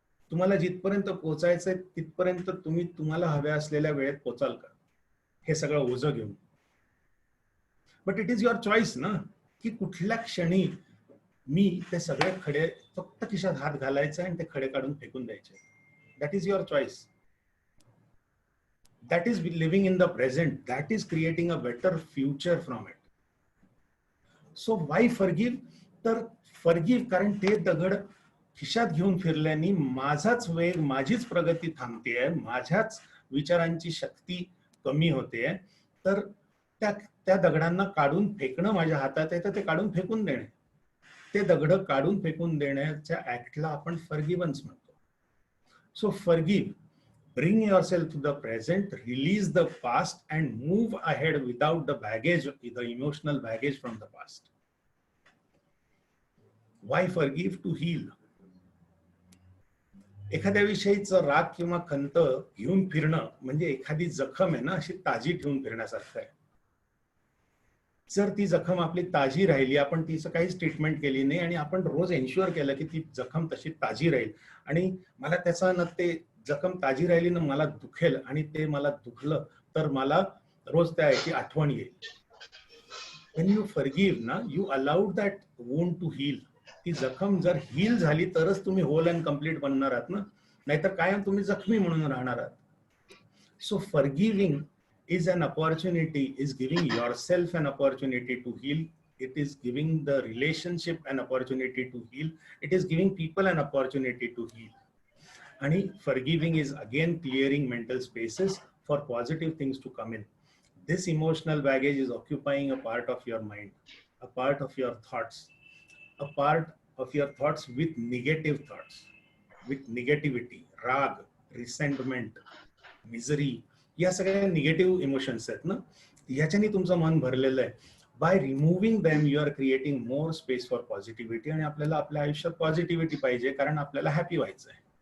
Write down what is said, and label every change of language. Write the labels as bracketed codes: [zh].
[mr] तुम्हाला जिथपर्यंत पोहोचायचंय तिथपर्यंत तुम्ही तुम्हाला हव्या असलेल्या वेळेत पोचाल का? हे सगळं ओझं घेऊन. [en] but it is your choice [mr] ना, की कुठल्या क्षणी मी ते सगळे खडे फक्त खिशात हात घालायचा आणि ते खडे काढून फेकून द्यायचे. [en] That is your choice. That is living in the present. That is creating a better future from it. So why forgive? [mr] तर forgive कारण ते दगड खिशात घेऊन फिरल्याने माझाच वेग, माझीच प्रगती थांबतेय, माझ्याच विचारांची शक्ती कमी होते. तर त्या दगडांना काढून फेकणं माझ्या हातात आहे, तर ते काढून फेकून देणे. ते दगड काढून फेकून देण्याच्या ऍक्टला आपण फॉरगिव्हन्स म्हणतो. [en] So forgive. Bring yourself to the present, release the past and move ahead without the baggage, the emotional baggage from the past. Why forgive? To heal. [mr] एखाद्या विषयीचं राग किंवा खंत घेऊन फिरणं म्हणजे एखादी जखम आहे ना, अशी ताजी ठेवून फिरण्यासारखं आहे. जर ती जखम आपली ताजी राहिली, आपण तिचं काहीच ट्रीटमेंट केली नाही आणि आपण रोज एन्श्युअर केलं की ती जखम तशी ताजी राहील आणि मला त्याचा ना ते जखम ताजी राहिली ना मला दुखेल आणि ते मला दुखलं तर मला रोज त्या याची आठवण येईल. [en] When you forgive ना, you allowed that wound to heal. [mr] ती जखम जर हील झाली तरच तुम्ही होल अँड कम्प्लीट बनणार आहात ना, नाहीतर कायम तुम्ही जखमी म्हणून राहणार आहात. [en] So forgiving is an opportunity, is giving yourself an opportunity to heal. It is giving the relationship an opportunity to heal. It is giving people an opportunity to heal. And forgiving is again clearing mental spaces for positive things to come in. This emotional baggage is occupying a part of your mind, a part of your thoughts, a part of your thoughts with negative thoughts, with negativity, [mr] राग, resentment, misery, या सगळ्या negative emotions आहेत ना, याच्याने तुमचं मन भरलेलं आहे. [en] By removing them you are creating more space for positivity. [mr] आणि आपल्याला आपल्या आयुष्यात पॉझिटिव्हिटी पाहिजे, कारण आपल्याला हॅपी व्हायचं आहे.